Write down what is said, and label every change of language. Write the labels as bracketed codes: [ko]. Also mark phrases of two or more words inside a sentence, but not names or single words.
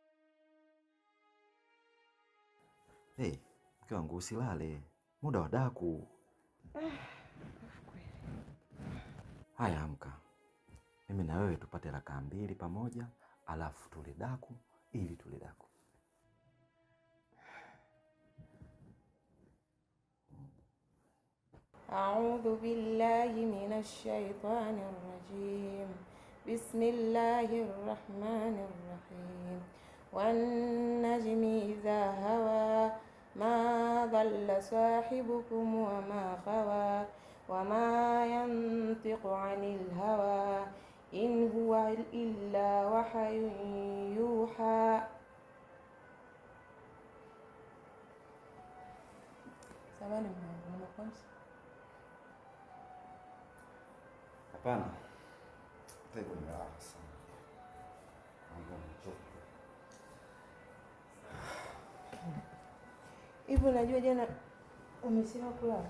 [sw] Hey, mke wangu usilale. Muda wa daku. Haya, amka. Mimi na wewe tupate rakaa 2 pamoja, alafu tule daku ili tule daku. [ar] أعوذ بالله من الشيطان الرجيم. بسم الله الرحمن الرحيم. والنجم إذا هوى ما ضل صاحبكم وما غوى وما ينطق عن الهوى إن هو إلا وحي يوحى. [sw] Samahani mwanangu. Hapana. Tego nimelala sana. Hivi unajua jana umesema kulala?